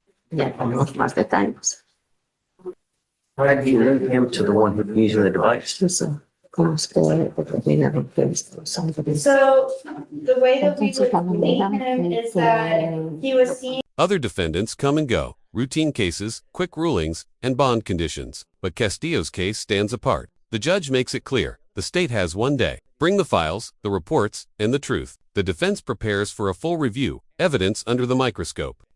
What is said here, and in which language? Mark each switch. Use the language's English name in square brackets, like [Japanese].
[Spanish] Ya tenemos más detalles. [English] How do you link him to the one who's using the device? [Spanish] ¿Cómo es que determinaron que son de [English] so the way that we would link him is that he was seen. Other defendants come and go, routine cases, quick rulings, and bond conditions. But Castillo's case stands apart. The judge makes it clear. The state has one day. Bring the files, the reports, and the truth. The defense prepares for a full review, evidence under the microscope.